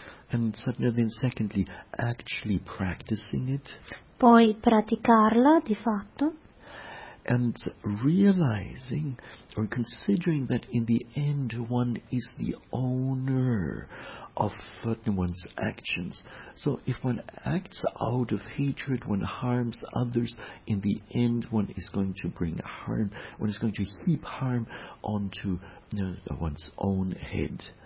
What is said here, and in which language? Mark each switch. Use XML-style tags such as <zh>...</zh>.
<en>And then secondly, actually practicing it.</en> <it>Poi praticarla di fatto.</it> <en>And realizing or considering that in the end one is the owner of one's actions. So if one acts out of hatred, one harms others, in the end one is going to bring harm, one is going to heap harm onto one's own head.</en>